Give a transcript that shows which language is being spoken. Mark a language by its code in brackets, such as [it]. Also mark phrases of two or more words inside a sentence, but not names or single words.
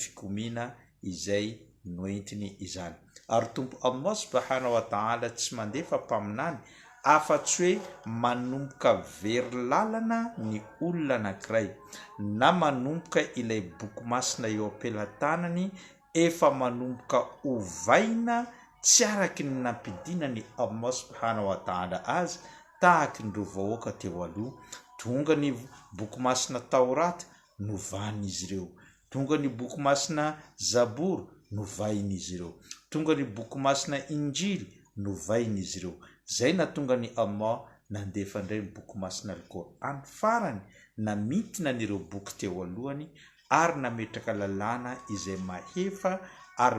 [mg] fikomina izay noentiny izany ary tompo Allah [ar] سبحانه وتعالى [mg] tsy mandefa mpaminany afa-tsy hoe manomboka very lalana ny olona anankiray na manomboka ilay boky masina eo ampelantanany efa manomboka ovaina tsy araky ny nampidina ny Allah [ar] سبحانه و [mg] ta'ala azy tahaky ndro vahoaka teo aloha tonga ny boky masina Taorata novan'izy ireo tonga ny boky masina Zabory novain'izy ireo tonga ny boky masina Injily novain'izy ireo zay na tonga ny Allah nandefa ndray ny boky masina Al-Qur'an farany namitina n'ireo boky teo alohany ary nametraka lalàna izay mahefa ary